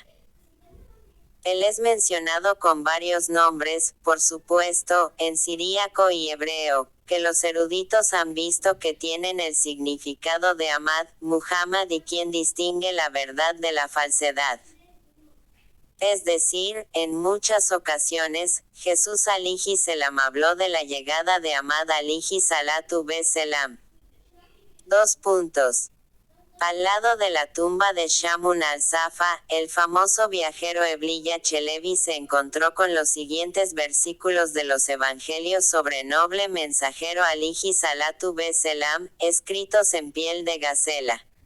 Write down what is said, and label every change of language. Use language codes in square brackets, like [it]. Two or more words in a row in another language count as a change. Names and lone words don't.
[es] Él es mencionado con varios nombres, por supuesto, en siríaco y hebreo, que los eruditos han visto que tienen el significado de Ahmad, Muhammad y quien distingue la verdad de la falsedad. Es decir, en muchas ocasiones, Jesús [ar] عليه السلام [es] habló de la llegada de Ahmad [ar] عليه الصلاة والسلام. [es] 2 puntos. Al lado de la tumba de Shamun al-Safa, el famoso viajero Ebliya Chelebi se encontró con los siguientes versículos de los evangelios sobre noble mensajero [ar] عليه الصلاة والسلام, [es] escritos en piel de gacela.